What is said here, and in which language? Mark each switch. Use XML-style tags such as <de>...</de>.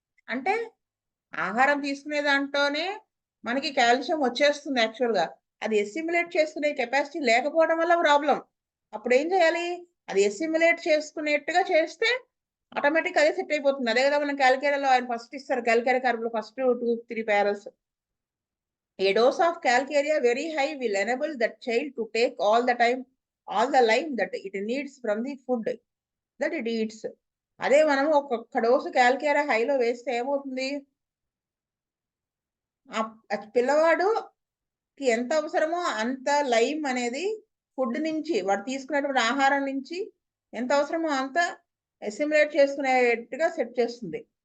<te>అంటే ఆహారం తీసుకునే దాంట్లోనే మనకి కాల్షియం వచ్చేస్తుంది యాక్చువల్ గా, అది ఎస్సిమ్యులేట్ చేసుకునే కెపాసిటీ లేకపోవడం వల్ల ప్రాబ్లం. అప్పుడు ఏం చేయాలి, అది ఎస్సిమ్యులేట్ చేసుకునేట్టుగా చేస్తే ఆటోమేటిక్ అదే సెట్ అయిపోతుంది. అదే కదా మనం క్యాల్కేరియాలో ఆయన ఫస్ట్ ఇస్తారు, క్యాల్కేరియా కార్బ్ లో first 2-3 parallels.</te> <en>A dose of calcarea very high will enable that child to take all the lime that it needs from the food that it eats.</en> <te>అదే మనం ఒక్కొక్క డోసు క్యాల్కేరియా హైలో వేస్తే ఏమవుతుంది, ఆ పిల్లవాడుకి ఎంత అవసరమో అంత లైమ్ అనేది ఫుడ్ నుంచి, వాడు తీసుకునేటువంటి ఆహారం నుంచి ఎంత అవసరమో అంత అసిమిలేట్ చేసుకునేట్టుగా సెట్ చేస్తుంది.</te>